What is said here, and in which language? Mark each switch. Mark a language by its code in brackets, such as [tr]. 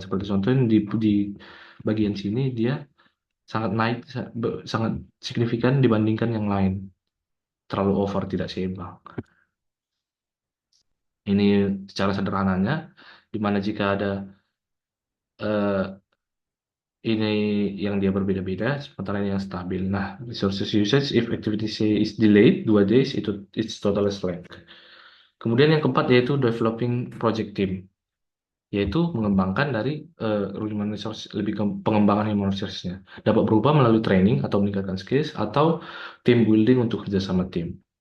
[id] Seperti contohnya di bagian sini dia sangat naik, sangat signifikan dibandingkan yang lain, terlalu over, tidak seimbang. Ini secara sederhananya, di mana jika ada eh, ini yang dia berbeda-beda, sementara ini yang stabil. [en] Nah, resources usage if activity is delayed 2 days, it's total slack. [id] Kemudian yang keempat yaitu [en] developing project team, [id] yaitu mengembangkan dari human resource, lebih ke pengembangan human resource-nya. Dapat berubah melalui training atau meningkatkan skills atau team building untuk kerjasama tim.